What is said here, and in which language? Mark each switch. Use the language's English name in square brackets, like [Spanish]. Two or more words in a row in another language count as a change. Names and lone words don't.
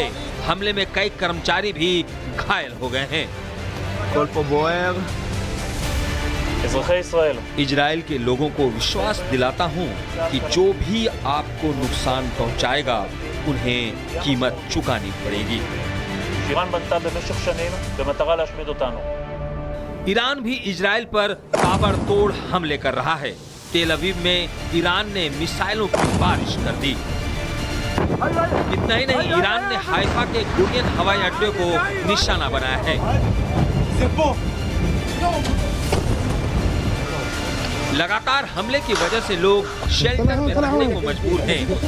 [Hindi] हमले में कई कर्मचारी भी घायल हो गए हैं। इजराइल के लोगों को विश्वास दिलाता हूं कि जो भी आपको नुकसान पहुंचाएगा उन्हें कीमत चुकानी पड़ेगी। [Hebrew] שאיראן בנתה במשך שנים במטרה להשמיד אותנו. [Hindi] ईरान भी इजराइल पर ताबड़तोड़ हमले कर रहा है। तेल अवीव में ईरान ने मिसाइलों की बारिश कर दी। इतना ही नहीं, ईरान ने हाइफा के गुरियन हवाई अड्डे को निशाना बनाया है। लगातार हमले की वजह से लोग शेल्टर में रहने को मजबूर हैं।